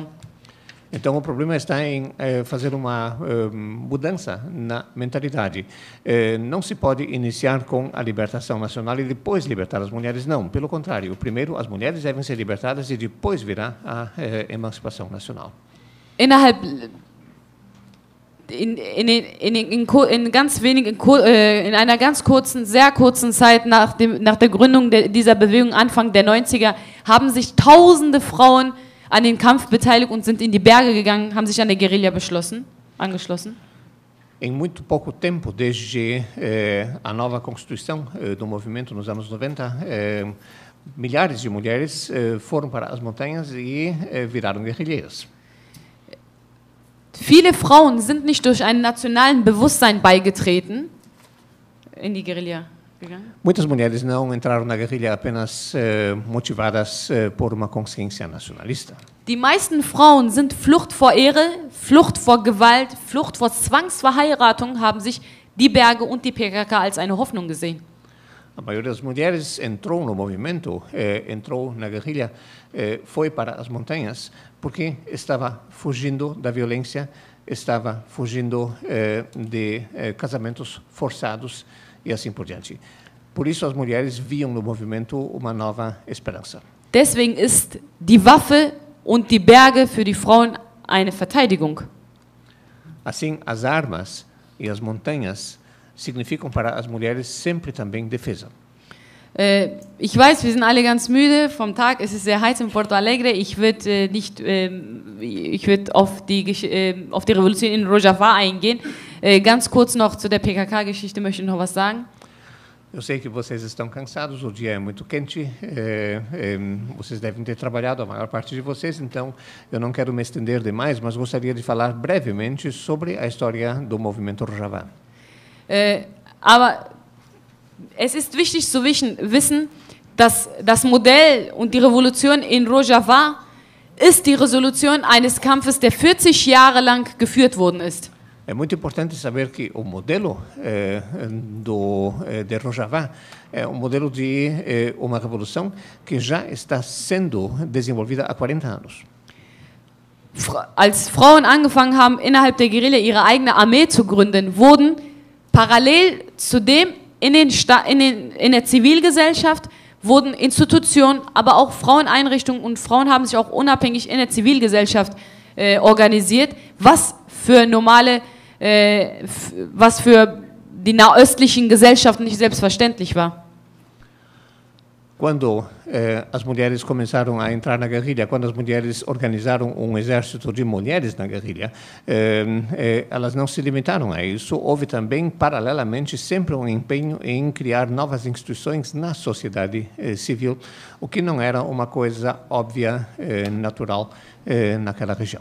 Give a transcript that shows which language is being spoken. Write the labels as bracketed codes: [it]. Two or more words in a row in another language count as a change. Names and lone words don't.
[pt] Então, o problema está em fazer uma mudança na mentalidade. Não se pode iniciar com a libertação nacional e depois libertar as mulheres, não. Pelo contrário, primeiro as mulheres devem ser libertadas e depois virá a emancipação nacional. [de] In einer ganz kurzen, sehr kurzen Zeit nach der Gründung dieser Bewegung, Anfang der 90er, haben sich tausende Frauen an den Kampf beteiligt und sind in die Berge gegangen, haben sich an der Guerilla angeschlossen. [pt] Em muito pouco tempo, desde a nova constituição do movimento nos anos 90, milhares de mulheres foram para as montanhas e viraram guerrilheiras. [de] Viele Frauen sind nicht durch einen nationalen Bewusstsein beigetreten in die Guerilla gegangen. [pt] Muitas mulheres não entraram na guerrilha apenas motivadas por uma consciência nacionalista. [de] Die meisten Frauen sind Flucht vor Ehre, Flucht vor Gewalt, Flucht vor Zwangsverheiratung, haben sich die Berge und die PKK als eine Hoffnung gesehen. [pt] A maioria das mulheres entrou no movimento, entrou na guerrilha, foi para as montanhas, porque estava fugindo da violência, estava fugindo de casamentos forçados e assim por diante. Por isso as mulheres viam no movimento uma nova esperança. [de] Deswegen ist die Waffe und die Berge für die Frauen eine Verteidigung. [pt] Assim, as armas e as montanhas significam para as mulheres sempre também defesa. [de] Ich weiß, wir sind alle ganz müde vom Tag. Es ist sehr heiß in Porto Alegre. Ich würde auf die Revolution in Rojava eingehen. Ganz kurz noch zu der PKK-Geschichte möchte ich noch was sagen. [pt] Eu sei que vocês estão cansados, o dia é muito quente, vocês devem ter trabalhado, a maior parte de vocês, então eu não quero me estender demais, mas gostaria de falar brevemente sobre a história do movimento Rojava. [de] Aber es ist wichtig zu wissen, dass das Modell und die Revolution in Rojava ist die Resolution eines Kampfes, der 40 Jahre lang geführt worden ist. [pt] É muito importante saber que o modelo de Rojava é um modelo de uma revolução que já está sendo desenvolvida há 40 anos. [de] Als Frauen angefangen haben, innerhalb der Guerilla ihre eigene Armee zu gründen, wurden parallel zu dem in der Zivilgesellschaft wurden Institutionen, aber auch Fraueneinrichtungen und Frauen haben sich auch unabhängig in der Zivilgesellschaft organisiert, was für die nahöstlichen Gesellschaften nicht selbstverständlich war. [pt] Quando as mulheres começaram a entrar na guerrilha, quando as mulheres organizaram exército de mulheres na guerrilha, elas não se limitaram a isso. Houve também, paralelamente, sempre empenho em criar novas instituições na sociedade civil, o que não era uma coisa óbvia, natural naquela região.